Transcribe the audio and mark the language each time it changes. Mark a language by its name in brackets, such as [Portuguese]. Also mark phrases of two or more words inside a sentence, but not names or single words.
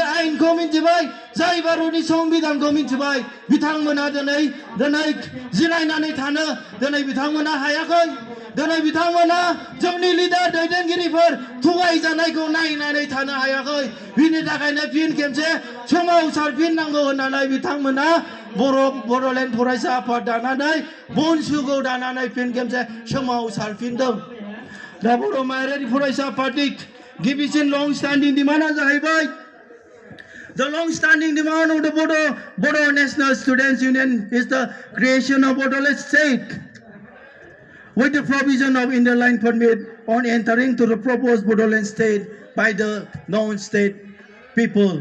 [Bodo] आयेनखौ मिथिबाय जाय भारतनि संबिधानखौ मिथिबाय बिथांमोना दिनै जिरायनानै थानो दिनै बिथांमोना हायाखै दिनै बिथांमोना जोंनि लिडार दैदेनगिरिफोर थगायजानायखौ नायनानै थानो हायाखै बिनि थाखायनो फिन खेबसे सोमावसारफिननांगौ होननानै बिथांमोना बर'लेण्ड फरायसा आफाद दानानै बनसुखौ दानानै फिन खेबसे सोमावसारफिनदों दा बर' माहारियारि फरायसा आफादनि गिबिसिन [English] long standing demand [Bodo] जाहैबाय [English] The long-standing demand of the Bodo National Students Union is the creation of Bodoland State with the provision of interline permit on entering to the proposed Bodoland State by the non-state people.